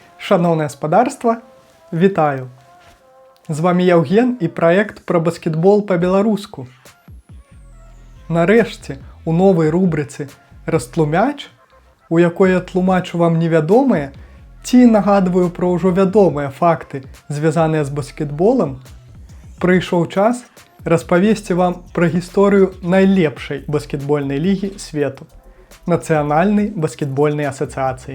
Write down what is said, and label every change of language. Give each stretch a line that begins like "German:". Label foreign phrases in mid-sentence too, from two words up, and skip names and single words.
Ukrainian: Шановне господарство, вітаю! З вами Євген і проект про баскетбол по-білоруську.
Belarusian: Нарешті, у новій рубриці «Розтлумяч», у якой я тлумачу вам невядомыя ці нагадваю про ўжо вядомыя факты, звязаныя з баскетболам, прыйшоў час распавесці вам пра гісторыю найлепшай баскетбольнай лігі свету – Нацыянальнай баскетбольнай асацыяцыі.